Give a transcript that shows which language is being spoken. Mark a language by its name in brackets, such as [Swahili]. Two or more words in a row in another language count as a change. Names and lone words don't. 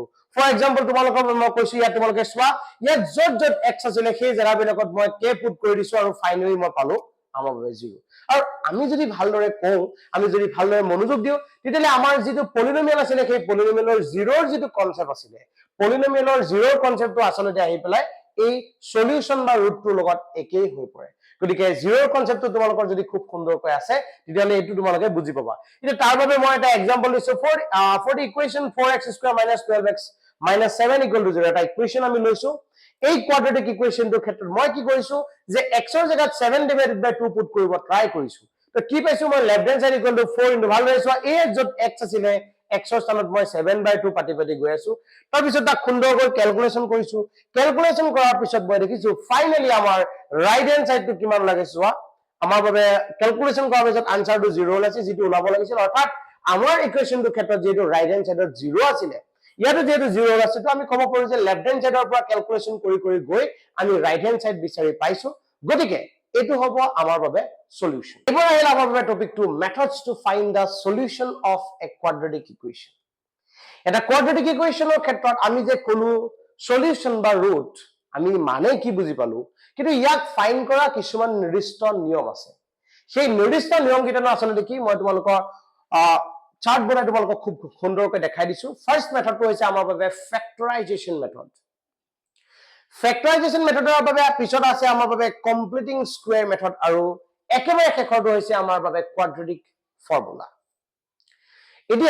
[English] for example [Assamese] তোমালোকৰ মই কৈছো ইয়াত তোমালোকে চোৱা ইয়াত যত যত x আছিল সেই জায়গাবিলাকত মই k পুট কৰি দিছো আৰু ফাইনালি মই পালো আমাৰ বাবে 0 আৰু আমি যদি ভালদৰে কওঁ আমি যদি ভালদৰে মনোযোগ দিওঁ তেতিয়ালে আমাৰ যেটো পলিনোমিয়াল আছিল সেই পলিনোমিয়ালৰ 0ৰ যেটো কনসেপ্ট আছিল পলিনোমিয়ালৰ 0ৰ কনসেপ্টটো আসলতে আহি পেলাই এই সলিউশন বা ৰুটটোৰ লগত একেই হৈ পৰে গতিকে 0ৰ কনসেপ্টটো তোমালোকৰ যদি খুব সুন্দৰকৈ আছে তেতিয়ালে এটো তোমালোকে বুজি পাবা এটা তাৰ বাবে মই এটা এক্সাম্পল দিছো [English] for the equation 4x square minus 12x minus 7 equal to 0 [Assamese] এটা ইকুৱেচন আমি লৈছো এই কোৱাড্ৰেটিক ইকুৱেচনটোৰ ক্ষেত্ৰত মই কি কৰিছো যে x ৰ জায়গাত [English] 7 divided by [Assamese] 2 পুট কৰিব ট্ৰাই কৰিছো তো কি পাইছো মই [English] left hand side equal to 4 into [Assamese] ভাল লৈছো এই যত x আছিলে x ৰ স্থানত মই 7/2 পাতি গৈ আছো তাৰ পিছত তা খুন্দৰকৈ ক্যালকুলেশন কৰিছো ক্যালকুলেশন কৰাৰ পিছত মই দেখিছো ফাইনালি আমাৰ [English] right hand side [Assamese] কিমান লাগে চোৱা আমাৰ বাবে ক্যালকুলেশন কৰাৰ পিছত আনসাৰটো 0 ওলাইছে যেটো ওলাব লাগিছিল অৰ্থাৎ আমাৰ ইকুৱেচনটোৰ ক্ষেত্ৰত যেটো [English] right hand side [Assamese] 0 আছিলে ইয়াতো যেটো 0 আছে তো আমি কব পাৰো যে [English] left hand side [Assamese] পৰা ক্যালকুলেশন কৰি গৈ আমি [English] right hand side [Assamese] বিচাৰি পাইছো গতিকে এটো হ'ব আমাৰ বাবে সলিউশন এবাৰ আহিল আমাৰ বাবে [English] topic two methods to find the solution of a quadratic equation [Assamese] এটা [English] quadratic equation [Assamese] ক্ষেত্ৰত আমি যে কোনো সলিউশন বা ৰুট আমি মানে কি বুজি পালো কিন্তু ইয়াক ফাইন্ড কৰা কিছুমান নিৰ্দিষ্ট নিয়ম আছে সেই নিৰ্দিষ্ট নিয়ম কিটানো আসলে কি মই তোমালোকৰ চাৰ্ট বনাই তোমালোকক খুব সুন্দৰকৈ দেখাই দিছো [English] first method [Assamese] হৈছে আমাৰ বাবে [English] factorization method factorization method [Assamese] বাবে পিছত আছে আমাৰ বাবে [English] completing square method [Assamese] আৰু একেবাৰে শেষৰটো হৈছে আমাৰ বাবে [English] quadratic formula [Assamese] এতিয়া